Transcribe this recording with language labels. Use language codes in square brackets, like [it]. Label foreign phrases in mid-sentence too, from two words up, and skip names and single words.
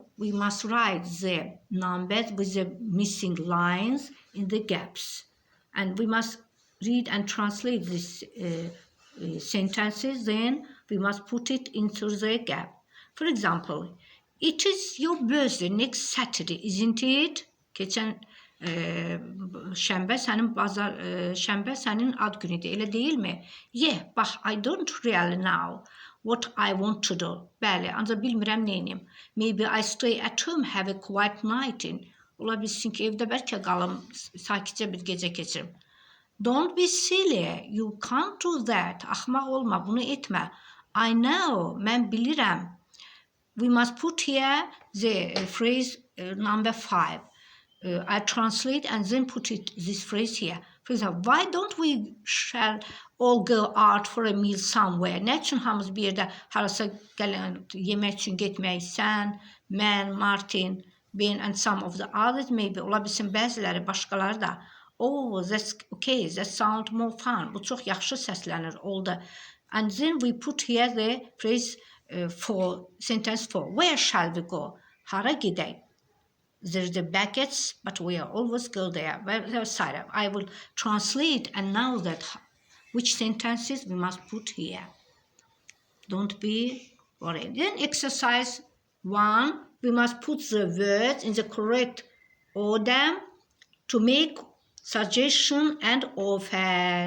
[en] We must write the numbers with the missing lines in the gaps. And we must read and translate these sentences. Then we must put it into the gap. For example, it is your birthday next Saturday, isn't it? [az] Geçen şənbə sənin ad günüdür, elə deyilmi? [en] Yeah, but I don't really know what I want to do. [az] Bəli, ancaq bilmirəm neynim. [en] Maybe I stay at home, have a quiet night in. [az] Ola bilsin ki, evdə bəlkə qalım, sakitcə bir gecə keçirim. [en] Don't be silly, you can't do that. [az] Axmaq olma, bunu etmə. [en] I know, [az] mən bilirəm. [en] We must put here the phrase number 5. I translate and then put this phrase here. For example, why don't we shall all go out for a meal somewhere? [az] Nə üçün hamımız bir yerdə harasa yemək üçün getmək? Sən, mən, [en] Martin, Ben and some of the others maybe. [az] Ola bilsin bəziləri, başqaları da. [en] Oh, that's okay, that sounds more fun. [az] Bu çox yaxşı səslənir, oldu. [en] And then we put here the phrase for sentence 4. Where shall we go? [az] Hara gedək? [en] There's the brackets, but we always go there. I will translate and know that which sentences we must put here. Don't be worried. Then exercise 1, we must put the words in the correct order to make suggestion and offers.